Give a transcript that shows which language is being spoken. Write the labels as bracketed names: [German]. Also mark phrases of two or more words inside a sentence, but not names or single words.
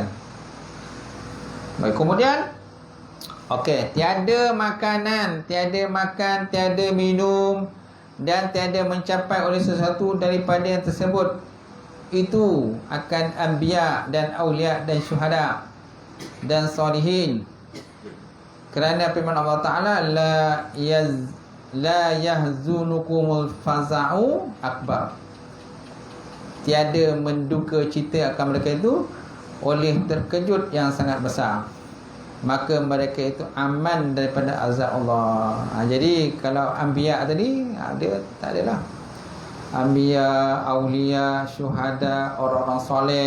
[Malay] Baik, kemudian okey, tiada makanan, tiada makan, tiada minum dan tiada mencapai oleh sesuatu daripada yang tersebut. Itu akan anbiya dan aulia dan syuhada dan salihin. Kerana firman Allah Ta'ala, [Arabic] لا يحزنكم الفزع الأكبر. [Malay] Tiada menduka cita akan mereka itu oleh terkejut yang sangat besar. Maka mereka itu aman daripada azab Allah. Jadi kalau anbiya tadi, dia tak adalah. Anbiya, aulia, syuhada, orang-orang soleh.